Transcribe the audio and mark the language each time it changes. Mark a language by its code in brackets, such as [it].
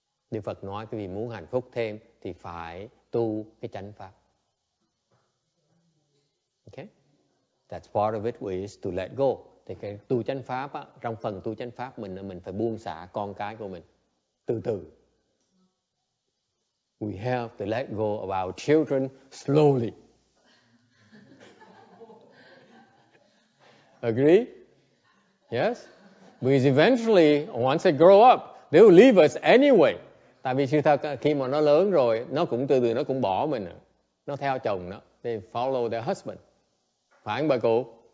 [vi] Đức Phật nói quý vị muốn hạnh phúc thêm thì phải tu cái chánh pháp. [en] Okay? That's part of it is to let go. [vi] Thì cái tu chánh pháp á, trong phần tu chánh pháp mình phải buông xả con cái của mình từ từ. [en] We have to let go of our children slowly. Agree? Yes? Because eventually, once they grow up, they will leave us anyway. [vi] Tại vì sự thật khi mà nó lớn rồi, nó cũng từ từ nó cũng bỏ mình. Nó theo chồng nó. [en] They follow their husband. [vi] Phải không bà cụ?